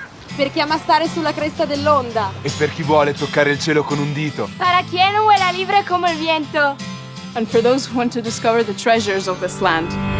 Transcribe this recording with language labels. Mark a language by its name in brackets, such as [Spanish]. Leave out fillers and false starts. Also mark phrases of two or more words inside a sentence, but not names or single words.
[Italian] Per chi ama stare sulla cresta dell'onda. E per chi vuole toccare il cielo con un dito. [Spanish] Para quien vuela libre como el viento. [English] And for those who want to discover the treasures of this land.